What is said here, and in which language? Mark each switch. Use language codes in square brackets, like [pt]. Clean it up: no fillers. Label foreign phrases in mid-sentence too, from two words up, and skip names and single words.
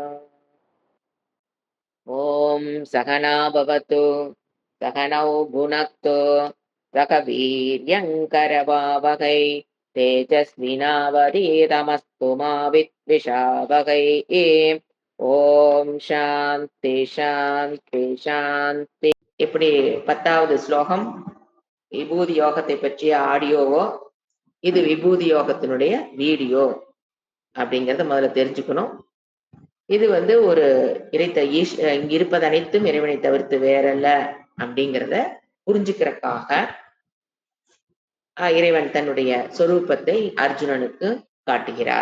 [sa] ॐ सहना भवतु सहनौ भुनक्तु सह वीर्यङ्करवावहै तेजस्विनावधीतमस्तु मा विद्विषावहै। ओम् शान्ति शान्ति शान्ति. [ta] இப்படி 10வது ஸ்லோகம் விபூதி யோகத்தை பற்றிய ஆடியோவோ, இது விபூதி யோகத்தினுடைய வீடியோ அப்படிங்கறத முதல்ல தெரிஞ்சுக்கணும். இது ஒரு இறைத்த இங்க இருப்பது அனைத்தும் இறைவனை தவிர்த்து வேறல்ல அப்படிங்கிறத புரிஞ்சுக்கிறதுக்காக இறைவன் தன்னுடைய சொரூபத்தை அர்ஜுனனுக்கு காட்டுகிறார்.